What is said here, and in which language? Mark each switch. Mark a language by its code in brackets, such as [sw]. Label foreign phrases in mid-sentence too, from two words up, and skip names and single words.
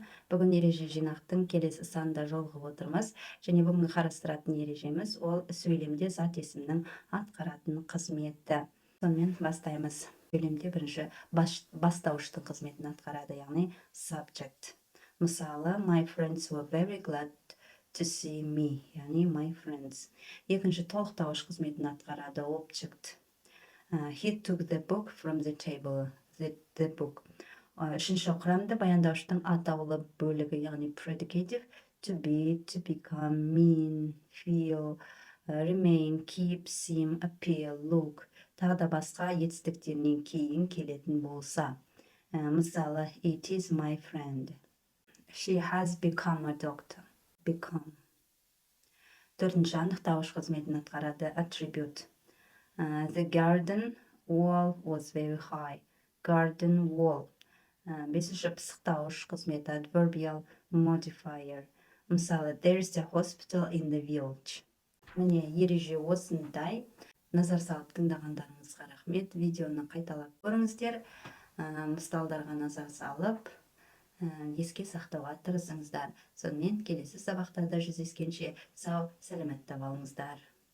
[kk] Бүгін ереже жинақтың келесі санында жолығып отырмыз. Және бүгінгі қарастыратын ережеміз ол сөйлемде зат есімнің атқаратын қызметі. Сонымен бастаймыз. Сөйлемде бірінші бастауыштың қызметін атқарады, яғни subject. Мысалы, [en] my friends were very glad to see me, яғни my friends. [kk] Екінші толықтауыш қызметін атқарады, [en] object. He took the book from the table, the book. [kk] Үшінші құрамды баяндауыштың атаулы бөлігі, яғни [en] predicative, to be, to become, mean, feel, remain, keep, seem, appear, look. [kk] Тағы да басқа етістіктерінен кейін келетін болса. Мысалы, [en] it is my friend. She has become a doctor. Become. [kk] Төртінші анықтауыш қызметін атқарады, [en] attribute. The garden wall was very high. Garden wall. [kk] Бесінші пысықтауыш қызметі, [en] adverbial modifier. [kk] Мысалы, [en] there's a hospital in the village. [kk] Міне, ереже осындай. Назар салып тыңдағандарыңызға рахмет. Видеоны қайталап көріңіздер. Мысалдарға назар салып, еске сақтауға тырысыңыздар. Сонымен келесі сабақтарда жүздескенше сау, сәлемет болыңыздар.